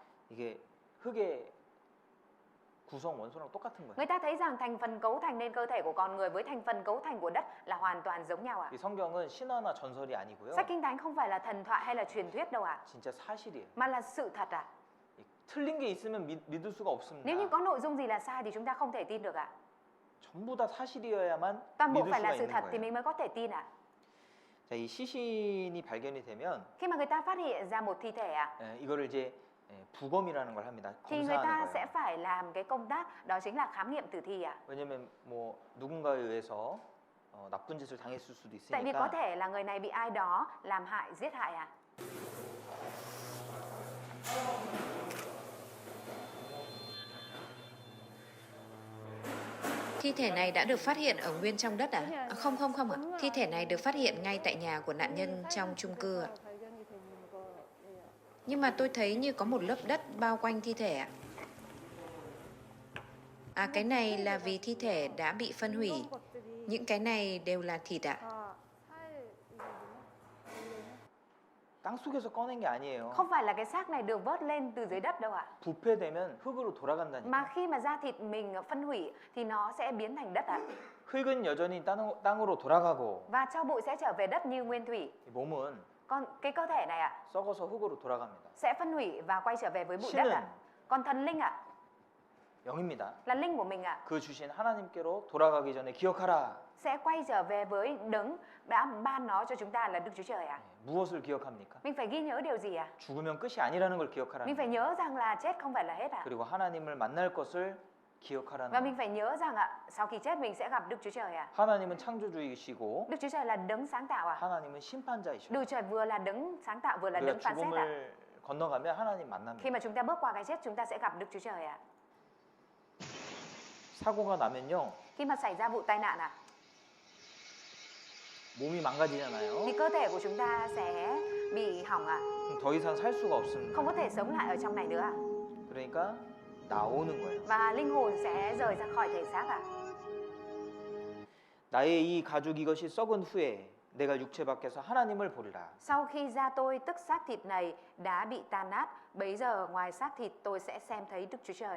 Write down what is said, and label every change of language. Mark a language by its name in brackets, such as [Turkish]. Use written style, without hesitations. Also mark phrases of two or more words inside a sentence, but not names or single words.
[Korean] 이게 흙의 구성 원소랑 똑같은 거예요. [Vietnamese] Người ta thấy rằng thành phần cấu thành nên cơ thể của con người với thành phần cấu thành của đất là hoàn toàn giống nhau à? [Korean] 이 성경은 신화나 전설이 아니고요. [Vietnamese] Sách Kinh Thánh không phải là thần thoại hay là truyền thuyết đâu à? [Korean] 진짜 사실이에요. [Vietnamese] Mà là sự thật à? [Korean] 이 틀린 게 있으면 믿을 수가 없습니다. [Vietnamese] Nếu như có nội dung gì là sai thì chúng ta không thể tin được ạ. [Korean] 전부 다 사실이어야만 [Vietnamese] Toàn bộ [Korean] 믿을 [Vietnamese] phải [Korean] 수가 [Vietnamese] là sự [Korean] 있는 [Vietnamese] thật thì [Korean] 거예요. [Vietnamese] mình mới có thể tin ạ. [Korean] 자, 이 시신이 발견이 되면 [Vietnamese] Khi mà người ta phát hiện ra một thi thể ạ, [Korean] 이거를 이제 부검이라는 걸 합니다. [Vietnamese] thì người ta [Korean] 검사하는 [Vietnamese] sẽ [Korean] 거예요. [Vietnamese] phải làm cái công tác đó chính là khám nghiệm tử thi ạ. [Korean] 왜냐면 뭐 누군가에 의해서 나쁜 짓을 당했을 수도 [Vietnamese] Tại vì có [Korean] 있으니까 [Vietnamese] thể là người này bị ai đó làm hại, giết hại ạ. Thi thể này đã được phát hiện ở nguyên trong đất à? Không ạ. Thi thể này được phát hiện ngay tại nhà của nạn nhân trong chung cư ạ. Nhưng mà tôi thấy như có một lớp đất bao quanh thi thể ạ. À, cái này là vì thi thể đã bị phân hủy. Những cái này đều là thịt ạ. [Korean] 땅 속에서 꺼낸 게 아니에요. [Vietnamese] Không phải là cái xác này được vớt lên từ dưới đất đâu ạ. [Korean] 부패되면 흙으로 돌아간다니까. [Vietnamese] Mà khi mà da thịt mình phân hủy thì nó sẽ biến thành đất ạ. [Korean] 흙은 여전히 땅으로 돌아가고 [Vietnamese] Và cho bụi sẽ trở về đất như nguyên thủy. [Korean] 이 몸은 [Vietnamese] Còn cái cơ thể này ạ [Korean] 썩어서 흙으로 돌아갑니다. [Vietnamese] sẽ phân hủy và quay trở về với bụi đất [Korean] 신은 [Vietnamese] ạ. Còn thần linh ạ [Korean] 영입니다. [Vietnamese] là linh của mình ạ, [Korean] 그 주신 하나님께로 돌아가기 전에 기억하라. [Vietnamese] sẽ quay trở về với đấng đã ban nó cho chúng ta là Đức Chúa Trời ạ. [Korean] 무엇을 기억합니까? [Vietnamese] Mình phải ghi nhớ điều gì ạ? [Korean] 죽으면 끝이 아니라는 걸 기억하라는 [Vietnamese] Mình phải [Korean] 거예요. [Vietnamese] nhớ rằng là chết không phải là hết ạ. [Korean] 그리고 하나님을 만날 것을 기억하라는 [Vietnamese] Và mình [Korean] 거예요. [Vietnamese] phải nhớ rằng ạ, sau khi chết mình sẽ gặp Đức Chúa Trời ạ. [Korean] 하나님은 창조주이시고 [Vietnamese] Đức Chúa Trời là đấng sáng tạo ạ. [Korean] 하나님은 심판자이시고 [Vietnamese] Đức Chúa Trời vừa là đấng sáng tạo vừa là [Korean] 우리가 [Vietnamese] đấng phán xét ạ. [Korean] 죽음을 건너가면 하나님 만납니다. [Vietnamese] Khi mà chúng ta bước qua cái chết chúng ta sẽ gặp Đức Chúa Trời ạ. [Korean] 사고가 나면요 [Vietnamese] Khi mà xảy ra vụ tai nạn ạ [Korean] 몸이 망가지잖아요. [Vietnamese] thì cơ thể của chúng ta sẽ bị hỏng ạ, [Korean] 그럼 더 이상 살 수가 없습니다. [Vietnamese] không có thể sống lại ở trong này nữa ạ. [Korean] 그러니까 나오는 거예요. [Vietnamese] Và linh hồn sẽ rời ra khỏi thể xác ạ. [Korean] 나의 이 가죽 이것이 썩은 후에 내가 육체 밖에서 하나님을 보리라. [Vietnamese] Sau khi da tôi tức xác thịt này đã bị tan nát, bấy giờ ngoài xác thịt tôi sẽ xem thấy Đức Chúa Trời.